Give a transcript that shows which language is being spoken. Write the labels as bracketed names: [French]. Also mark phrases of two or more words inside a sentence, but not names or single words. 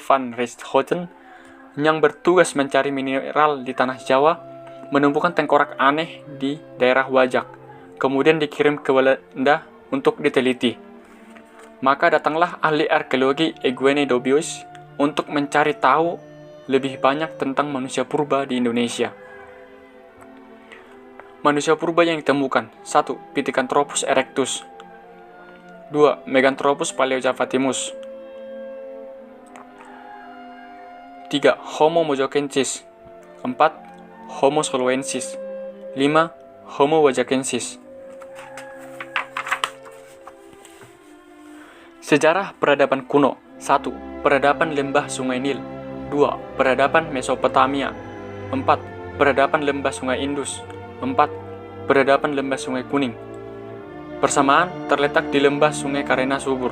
[Indonesian] van Richthofen yang bertugas mencari mineral di tanah Jawa menemukan tengkorak aneh di daerah Wajak, kemudian dikirim ke Belanda untuk diteliti. Maka datanglah ahli arkeologi Eugene Dobius untuk mencari tahu lebih banyak tentang manusia purba di Indonesia. Manusia purba yang ditemukan. 1. Pithecanthropus erectus. 2. Meganthropus paleojavatimus. 3. Homo mojokensis. 4. Homo soloensis. 5. Homo wajakensis. Sejarah peradaban kuno. 1. Peradaban lembah Sungai Nil. 2. Peradaban Mesopotamia. 4. Peradaban lembah Sungai Indus. 4. Peradaban lembah Sungai Kuning. Persamaan terletak di lembah Sungai Karena subur.